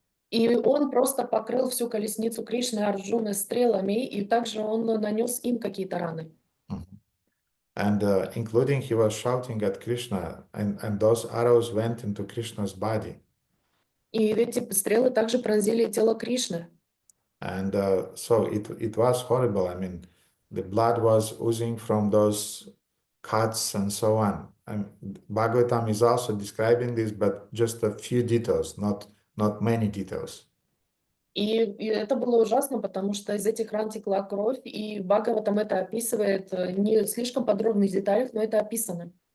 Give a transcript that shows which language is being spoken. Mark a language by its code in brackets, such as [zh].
[ru] И он просто покрыл всю колесницу Кришны и Арджуны стрелами, и также он нанес им какие-то раны. [en] And including he was shouting at Krishna, and those arrows went into Krishna's body. [ru] И эти стрелы также пронзили тело Кришны. [en] And so it was horrible. I mean, the blood was oozing from those cuts and so on. And Bhagavatam is also describing this, but just a few details, not many details. [ru] И это было ужасно, потому что из этих ран текла кровь, и Бхагаватам это описывает не слишком подробно в деталях, но это описано.